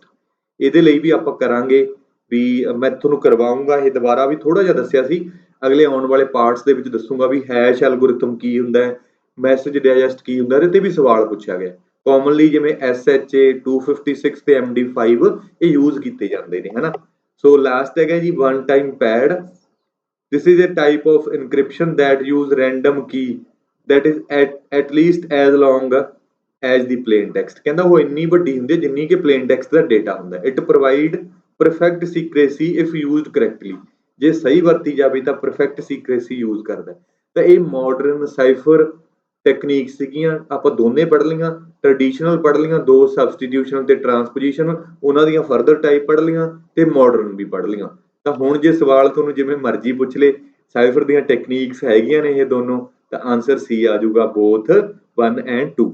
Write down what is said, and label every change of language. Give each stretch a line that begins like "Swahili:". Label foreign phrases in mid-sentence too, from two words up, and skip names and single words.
Punjabi: ਇਹਦੇ ਲਈ ਵੀ ਆਪਾਂ ਕਰਾਂਗੇ ਵੀ, ਮੈਂ ਤੁਹਾਨੂੰ ਕਰਵਾਉਂਗਾ ਇਹ ਦੁਬਾਰਾ, ਵੀ ਥੋੜਾ ਜਿਹਾ ਦੱਸਿਆ ਸੀ, ਅਗਲੇ ਆਉਣ ਵਾਲੇ ਪਾਰਟਸ ਦੇ ਵਿੱਚ ਦੱਸੂਗਾ ਵੀ
English: hash algorithm
Punjabi: ਕੀ ਹੁੰਦਾ ਹੈ,
English: message digest
Punjabi: ਕੀ ਹੁੰਦਾ। ਇਹਦੇ ਤੇ ਵੀ ਸਵਾਲ ਪੁੱਛਿਆ ਗਿਆ, ਕਾਮਨਲੀ ਜਿਵੇਂ SHA 256 ਤੇ MD5 ਇਹ ਯੂਜ਼ ਕੀਤੇ ਜਾਂਦੇ ਨੇ ਹਨਾ। ਸੋ ਲਾਸਟ ਹੈਗਾ ਜੀ
English: one time pad. This is a type of encryption that use random key that is at least as long as the plain text।
Punjabi: ਕਹਿੰਦਾ ਉਹ ਇੰਨੀ ਵੱਡੀ ਹੁੰਦੀ ਹੈ ਜਿੰਨੀ ਕਿ
English: plain text
Punjabi: ਦਾ ਡੇਟਾ ਹੁੰਦਾ।
English: It provide perfect secrecy if used correctly।
Punjabi: ਜੇ ਸਹੀ ਵਰਤੀ ਜਾਵੇ ਤਾਂ
English: perfect secrecy use
Punjabi: ਕਰਦਾ। ਤਾਂ ਇਹ
English: modern cipher technique
Punjabi: ਸੀਗੀਆਂ, ਆਪਾਂ ਦੋਨੇ ਪੜ੍ਹ ਲਈਆਂ, ਟ੍ਰੈਡੀਸ਼ਨਲ ਪੜ੍ਹ ਲਈਆਂ, ਦੋ ਸਬਸਟੀਟਿਊਸ਼ਨ ਤੇ ਟਰਾਂਸਪੋਜੀਸ਼ਨ ਉਹਨਾਂ ਦੀਆਂ
English: further type
Punjabi: ਪੜ੍ਹ ਲਈਆਂ ਤੇ ਮਾਡਰਨ ਵੀ ਪੜ੍ਹ ਲਈਆਂ। ਤਾਂ ਹੁਣ ਜੇ ਸਵਾਲ ਤੁਹਾਨੂੰ ਜਿਵੇਂ ਮਰਜ਼ੀ ਪੁੱਛ ਲੇ ਸਾਈਫਰ ਦੀਆਂ ਟੈਕਨੀਕਸ ਹੈਗੀਆਂ ਨੇ ਇਹ ਦੋਨੋਂ, ਤਾਂ ਆਨਸਰ ਸੀ ਆ ਜਾਊਗਾ
English: both 1 and 2.